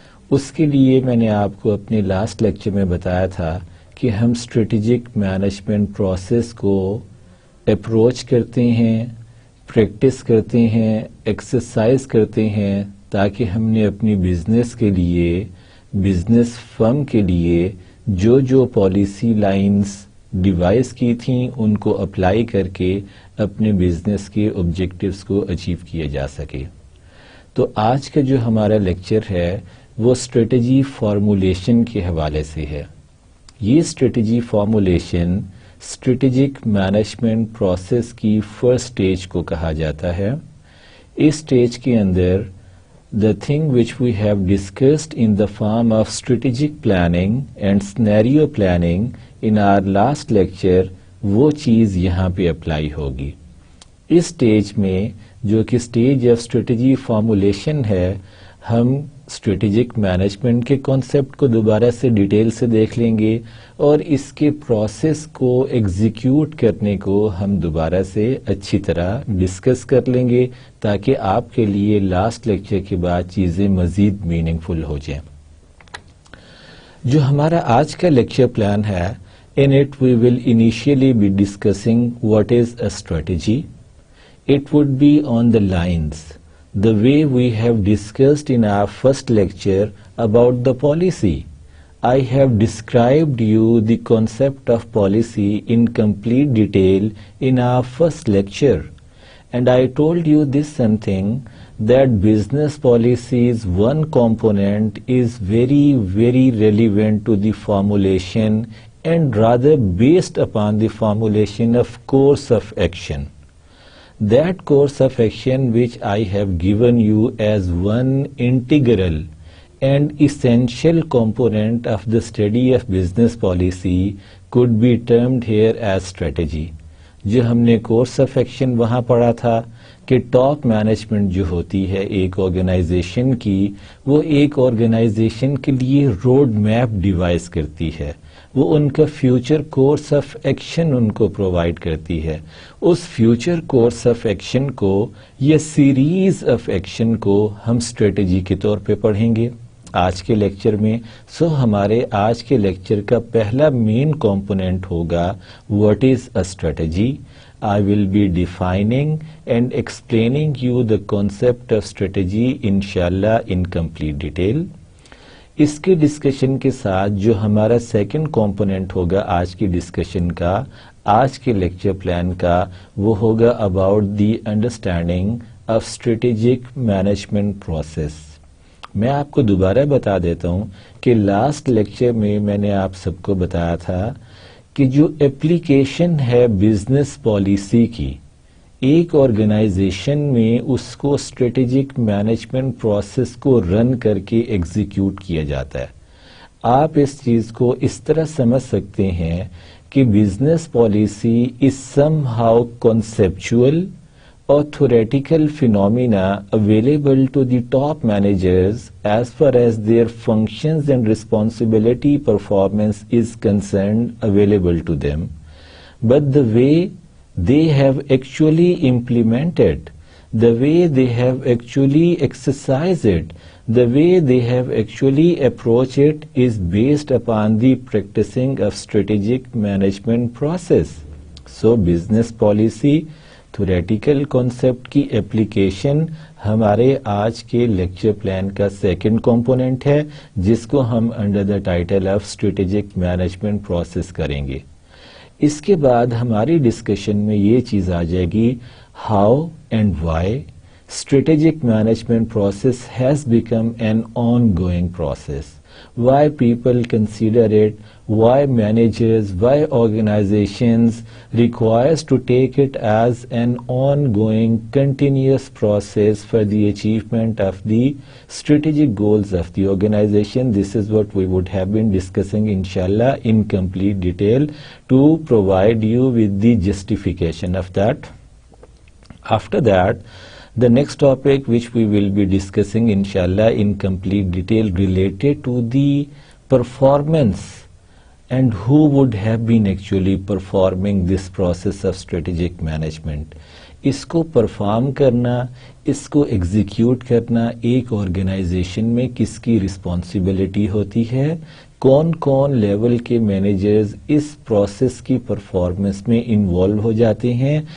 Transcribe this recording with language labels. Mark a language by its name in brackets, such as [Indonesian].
[Urdu] اس کے لیے میں نے آپ کو اپنے لاسٹ لیکچر میں بتایا تھا کہ ہم اسٹریٹجک مینجمنٹ پروسیس کو اپروچ کرتے ہیں، پریکٹس کرتے ہیں، ایکسرسائز کرتے ہیں تاکہ ہم نے اپنی بزنس کے لیے، بزنس فرم کے لیے جو پالیسی لائنز ڈیوائز کی تھیں ان کو اپلائی کر کے اپنے بزنس کے آبجیکٹیوز کو اچیو کیا جا سکے. تو آج کا جو ہمارا لیکچر ہے وہ اسٹریٹجی فارمولیشن کے حوالے سے ہے. یہ strategy formulation strategic management process کی فرسٹ اسٹیج کو کہا جاتا ہے. اس اسٹیج کے اندر [English] the thing which we have discussed in the form of strategic planning and scenario planning in our last lecture [Urdu] وہ چیز یہاں پہ اپلائی ہوگی. اس سٹیج میں جو کہ سٹیج آف اسٹریٹجی فارمولیشن ہے، ہم اسٹریٹجک مینجمنٹ کے کانسیپٹ کو دوبارہ سے ڈیٹیل سے دیکھ لیں گے اور اس کے پروسیس کو ایگزیکیوٹ کرنے کو ہم دوبارہ سے اچھی طرح ڈسکس کر لیں گے تاکہ آپ کے لیے لاسٹ لیکچر کے بعد چیزیں مزید میننگ فل ہو جائیں. جو ہمارا آج کا لیکچر پلان ہے، [English] in it we will initially be discussing what is a strategy. It would be on the lines the way we have discussed in our first lecture about the policy. I have described you the concept of policy in complete detail in our first lecture, and I told you this something that business policy's one component is very, very relevant to the formulation and rather based upon the formulation of course of action. That course of action which I have given you as one integral and essential component of the study of business policy could be termed here as strategy. [Urdu] جو ہم نے course of action وہاں پڑھا تھا کہ top management جو ہوتی ہے ایک آرگنائزیشن کی، وہ ایک آرگنائزیشن کے لیے روڈ میپ ڈیوائز کرتی ہے، وہ ان کا future course of action in کو پرووائڈ کرتی ہے. اس فیوچر کورس آف ایکشن کو یا سیریز آف ایکشن کو ہم اسٹریٹجی کے طور پہ پڑھیں گے آج کے لیکچر میں. ہمارے آج کے لیکچر کا پہلا مین کمپوننٹ ہوگا [English] What is a strategy. I will be defining and explaining you the concept of strategy inshallah in complete detail. [Urdu] اس کے ڈسکشن کے ساتھ جو ہمارا سیکنڈ کمپوننٹ ہوگا آج کی ڈسکشن کا، آج کے لیکچر پلان کا، وہ ہوگا [English] About the understanding of strategic management process. [Urdu] میں آپ کو دوبارہ بتا دیتا ہوں کہ لاسٹ لیکچر میں نے آپ سب کو بتایا تھا کہ جو اپلیکیشن ہے بزنس پالیسی کی ایک آرگنائزیشن میں، اس کو اسٹریٹجک مینجمنٹ پروسیس کو رن کر کے ایگزیکیوٹ کیا جاتا ہے. آپ اس چیز کو اس طرح سمجھ سکتے ہیں کہ [English] Business policy is somehow conceptual or theoretical phenomena available to the top managers as far as their functions and responsibility performance is concerned available to them, but the way they have actually implemented, the way they have actually exercised it, the way they have actually approached it is based upon the practicing of strategic management process. So business policy [Urdu] theoretical concept کی application ہمارے آج کے lecture plan کا second component ہے، جس کو ہم [English] under the title of strategic management process [Urdu] کریں گے. اس کے بعد ہماری ڈسکشن میں یہ چیز آ جائے گی، [English] How and why strategic management process has become an ongoing process. Why people consider it, why managers, why organizations requires to take it as an ongoing continuous process for the achievement of the strategic goals of the organization. This is what we would have been discussing inshallah in complete detail to provide you with the justification of that. After that, the next topic which we will be discussing inshallah in complete detail related to the performance and who would have been actually performing this process of strategic management. [Urdu] اس کو perform کرنا، اس کو execute کرنا ایک organization میں کس کی responsibility ہوتی ہے، کون کون لیول کے مینیجرز اس پروسیس کی پرفارمنس میں انوالو ہو جاتے ہیں.